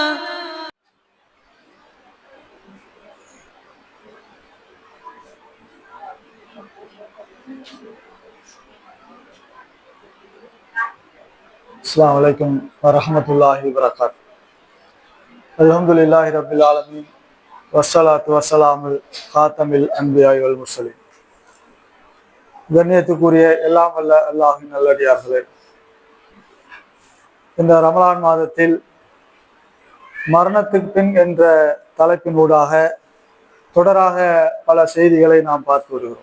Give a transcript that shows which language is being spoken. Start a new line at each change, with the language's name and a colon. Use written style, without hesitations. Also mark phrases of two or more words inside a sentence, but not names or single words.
Arabic: السلام عليكم ورحمة الله وبركاته. الحمد لله رب العالمين والصلاة والسلام خاتم الأنبياء والمرسلين.
Tamil: கண்ணியத்துக்குரிய எல்லாம் வல்ல அல்லாஹ்வின் நல்லடியார்களே, இந்த ரமலான் மாதத்தில் மரணத்துக்கு பின் என்ற தலைப்பினூடாக தொடராக பல செய்திகளை நாம் பார்த்து வருகிறோம்.